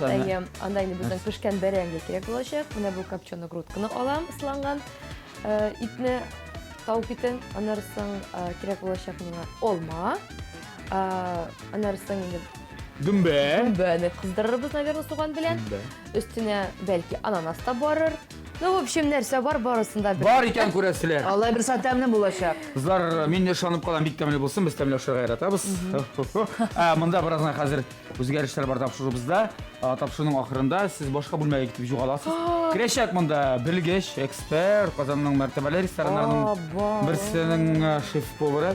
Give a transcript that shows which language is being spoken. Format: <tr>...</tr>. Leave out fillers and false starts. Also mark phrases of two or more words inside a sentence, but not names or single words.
<tt>Анда инде безнең пешкән бәрәңге кирәк булачак. Менә бу копченый грудканы алам, исланган итне, тавык итен, анарсын кирәк булачак миңа алма. Анарсын инде Дүмбәне кыздырырбыз, наверное, суган белән. Өстенә бәлки ананас та барыр.</tt> <ru>Ну, в общем,</ru> <tt>нәрсә бар, барысында бар икән күрәселәр. Аллай бер сәт тәмле булачак. Кызлар, мин ышанып калам, бик тәмле булсын, без тәмләшергә яратабыз. Монда бераздан хәзер үзгәрешләр бар тапшырубызда. Тапшыруның ахырында сез башка бүлмәгә китеп югаласыз. Керәчәк монда белгеч, эксперт, Казанның мәртәбәле рестораннарының берсенең шеф-повары.</tt>